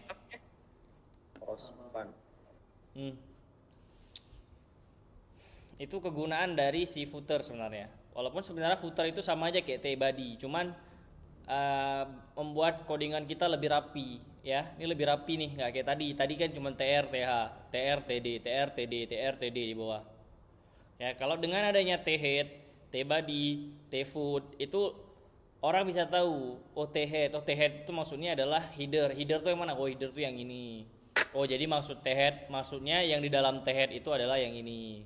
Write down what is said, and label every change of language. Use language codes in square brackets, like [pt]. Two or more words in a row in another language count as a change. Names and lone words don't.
[id] Ospan. Itu kegunaan dari si footer sebenarnya. Walaupun sebenarnya footer itu sama aja kayak tbody, cuman membuat codingan kita lebih rapi ya. Ini lebih rapi nih, nggak kayak tadi. Tadi kan cuma tr, th, tr, td, tr, td, tr, td di bawah. Ya, kalau dengan adanya thead, tbody, tfoot itu orang bisa tahu, oh thead itu maksudnya adalah header. Header tuh yang mana? Oh, header tuh yang ini. Oh, jadi maksud thead, maksudnya yang di dalam thead itu adalah yang ini.